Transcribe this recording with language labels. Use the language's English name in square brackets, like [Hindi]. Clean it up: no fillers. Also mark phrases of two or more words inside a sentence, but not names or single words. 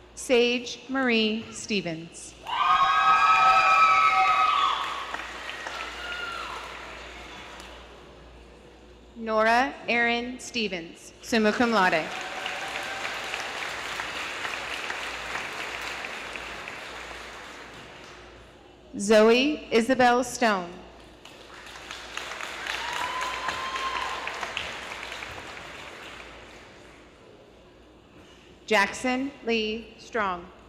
[English] Sage Marie Stevens. Nora Erin Stevens, [Latin] summa cum laude. [English] Zoe Isabel Stone. Jackson Lee Strong.